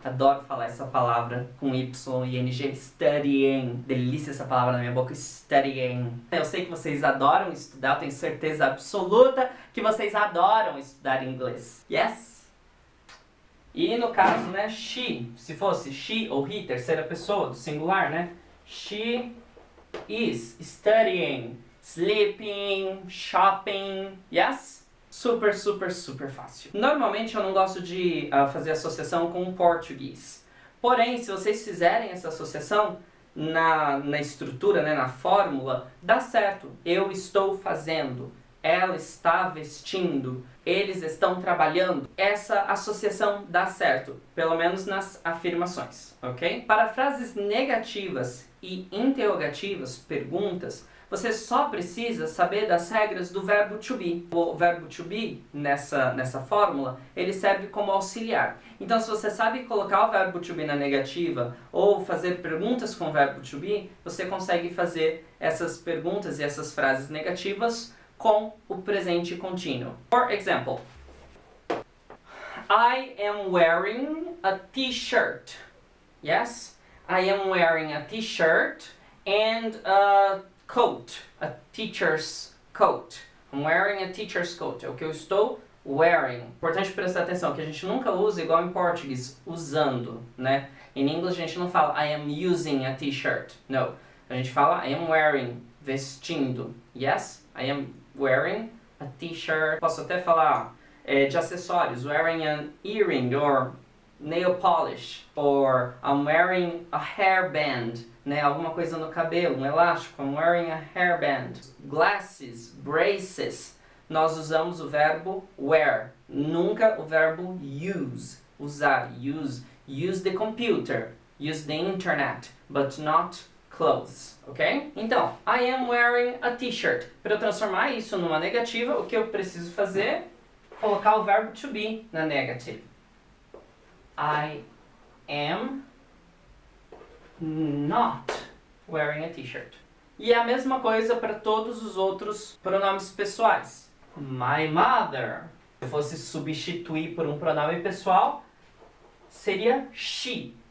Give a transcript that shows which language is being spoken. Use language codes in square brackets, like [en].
[pt] Adoro falar essa palavra com y e ing. Studying. Delícia essa palavra na minha boca. Studying. Eu sei que vocês adoram estudar. Eu tenho certeza absoluta que vocês adoram estudar inglês. [en] Yes? [pt] E no caso, né, she. Se fosse she ou he, terceira pessoa, do singular, né? [en] She is studying, sleeping, shopping. Yes? [pt] Super, super, super fácil. Normalmente eu não gosto de fazer associação com o português. Porém, se vocês fizerem essa associação na estrutura, né, na fórmula, dá certo. Eu estou fazendo, ela está vestindo, eles estão trabalhando. Essa associação dá certo, pelo menos nas afirmações, ok? Para frases negativas e interrogativas, perguntas, você só precisa saber das regras do verbo to be. O verbo to be, nessa fórmula, ele serve como auxiliar. Então, se você sabe colocar o verbo to be na negativa ou fazer perguntas com o verbo to be, você consegue fazer essas perguntas e essas frases negativas com o presente contínuo. [en] For example, I am wearing a t-shirt. Yes? I am wearing a t-shirt and a coat. A teacher's coat. I'm wearing a teacher's coat. [pt] É o que eu estou [en] wearing. [pt] Importante prestar atenção que a gente nunca usa igual em português, usando, né? Em inglês a gente não fala [en] I am using a t-shirt. No. [pt] A gente fala [en] I am wearing, [pt] vestindo. [en] Yes? I am wearing a t-shirt. [pt] Posso até falar de acessórios. [en] Wearing an earring or nail polish. Or I'm wearing a hairband. [pt] Né? Alguma coisa no cabelo, um elástico. [en] I'm wearing a hairband. Glasses, braces. [pt] Nós usamos o verbo wear. Nunca o verbo use. Usar. Use. [en] Use the computer. Use the internet. But not clothes, ok? [pt] Então, [en] I am wearing a t-shirt. [pt] Para eu transformar isso numa negativa, o que eu preciso fazer? Colocar o verbo to be na negative. [en] I am not wearing a t-shirt. [pt] E é a mesma coisa para todos os outros pronomes pessoais. [en] My mother. [pt] Se eu fosse substituir por um pronome pessoal, seria she.